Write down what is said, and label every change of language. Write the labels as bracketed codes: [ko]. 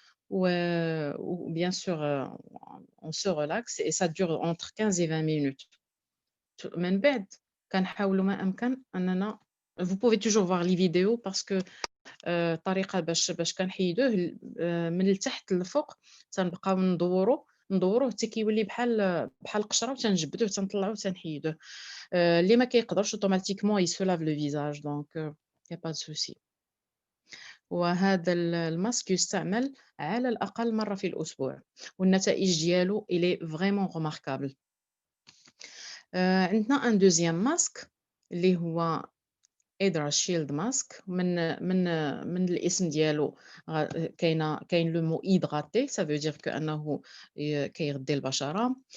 [fr] ou bien sûr, on se relaxe et ça dure entre 15 et 20 minutes. [ar] من بعد كنحاولوا ما أمكن أننا [fr] vous pouvez toujours voir les vidéos parce que [ar] الطريقة باش كنحيدوه من التحت للفوق تنبقاو ندوروه حتى كيولي بحال القشرة وتنجبدوه تنطلعوه تنحيدوه. اللي ما كيقدرش اوتوماتيكمون [fr] il se lave le visage donc y a pas de souci. [ar] وهذا الماسك يستعمل على الأقل مرة في الأسبوع والنتائج ديالو [fr] il est vraiment remarquable. [ar] عندنا [fr] un deuxième masque [ar] اللي هو Hydra Shield Mask من الاسم ديالو كاين لو مو hydraté [fr] ça veut dire [ar] كأنه كيغذي البشرة.